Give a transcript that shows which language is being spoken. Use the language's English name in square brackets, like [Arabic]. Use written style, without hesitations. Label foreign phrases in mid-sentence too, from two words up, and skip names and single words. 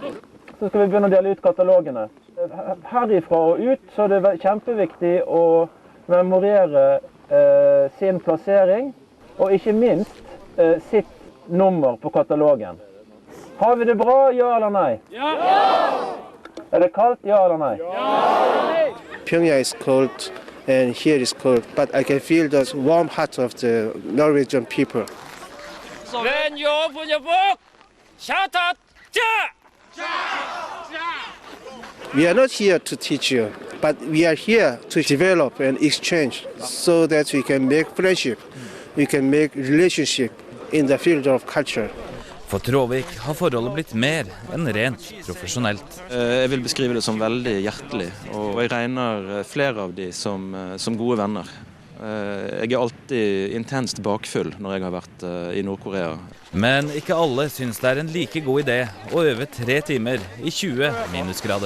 [Norwegian] Så skal vi begynne å dele ut katalogene. Herifra og ut så er det kjempeviktig å memorere sin plassering, og ikke minst sitt nummer på katalogen. Har vi det bra, ja eller nei? Ja! Er det kaldt, ja eller nei? Ja! [English] Pyongyang is cold and here is cold, but I can feel the warm heart of the Norwegian people. We are not here to teach you, but we are here to develop and exchange so that we can make friendship, we can make relationship in the field of culture. [Norwegian] For Traavik har forholdet blitt mer enn rent profesjonelt. Jeg vil beskrive det som veldig hjertelig, og jeg regner flere av de som gode venner. Jeg er alltid intenst bakfull når jeg har vært i Nord-Korea. Men ikke alle synes det er en like god idé å øve 3 timer i 20 minusgrader.